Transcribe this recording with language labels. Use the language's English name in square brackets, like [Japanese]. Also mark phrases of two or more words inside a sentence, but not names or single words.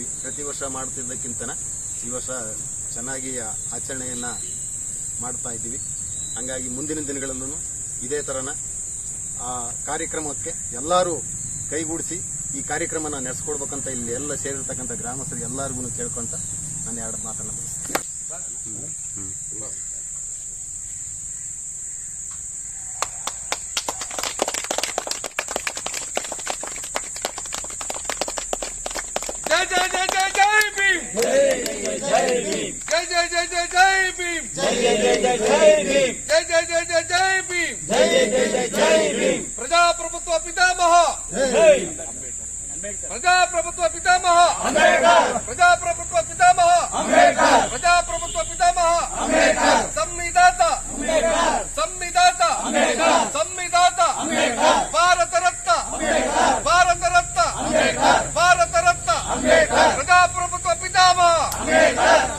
[Kannada] ಪ್ರತಿ ವರ್ಷ ಮಾಡುತ್ತಿದ್ದಕ್ಕಿಂತನ ಈ ವರ್ಷ ಚೆನ್ನಾಗಿ ಆಚರಣೆಯನ್ನು ಮಾಡ್ತಾ ಇದ್ದೀವಿ. ಹಂಗಾಗಿ ಮುಂದಿನ ದಿನಗಳಲ್ಲೂ ಇದೇ ಥರನ ಆ ಕಾರ್ಯಕ್ರಮಕ್ಕೆ ಎಲ್ಲರೂ ಕೈಗೂಡಿಸಿ ಈ ಕಾರ್ಯಕ್ರಮನ ನಡೆಸ್ಕೊಡ್ಬೇಕಂತ ಇಲ್ಲಿ ಎಲ್ಲ ಸೇರಿರ್ತಕ್ಕಂಥ ಗ್ರಾಮಸ್ಥರು ಎಲ್ಲರಿಗೂ ಕೇಳ್ಕೊಂತ ನಾನು ಎರಡು ಮಾತನ್ನು ಮುಗಿಸ್ತೀನಿ. ಜಯ ಜಯ ಜಯ ಜಯ ಜಯ ಭೀಮ್, ಜಯ ಜಯ ಜಯ ಜಯ ಜಯ ಭೀಮ್, ಜಯ ಜಯ ಜಯ ಜಯ ಜಯ ಭೀಮ್, ಜಯ ಜಯ ಜಯ ಜಯ ಜಯ ಭೀಮ್, ಜಯ ಜಯ ಜಯ ಜಯ ಜಯ ಭೀಮ್. ಪ್ರಜಾಪ್ರಭುತ್ವ ಪಿತಾಮಹ ಪ್ರಜಾಪ್ರಭುತ್ವ ಪಿತಾಮಹ ಪ್ರಜಾಪ್ರಭುತ್ವ ಪಿತಾಮಹ ಪ್ರಜಾಪ್ರಭುತ್ವ ಪಿತಾಮಹ ಸಂವಿಧಾತ ಸಂವಿಧಾತ ಸಂವಿಧಾತ ಭಾರತ ರತ್ನ ಭಾರತ ರತ್ನ ಭಾರತ ರತ್ನ ಪ್ರಜಾಪ್ರಭುತ್ವ ಪಿತಾಮಹ